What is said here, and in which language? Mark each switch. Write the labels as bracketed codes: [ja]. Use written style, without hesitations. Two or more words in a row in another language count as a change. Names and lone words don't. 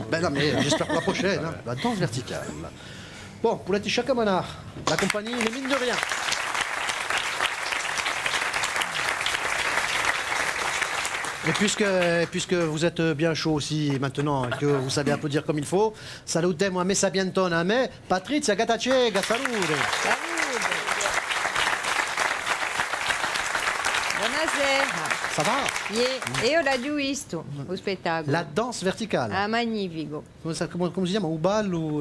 [fr] Ben non, mais j'espère pour la prochaine, hein. La danse verticale. Bon, Pouletti Chacamana, la compagnie Les Mines de Rien. Et puisque vous êtes bien chaud aussi maintenant et que vous savez applaudir comme il faut, [it] salutiamo a me Sabiantone, a me Patrizia Gatacega, salute. Buonasera. [fr] Ça va? [it] Io l'ho visto, lo spettacolo. [fr] La danse verticale. [it] Ah, magnifico. Come si chiama? Un ballo?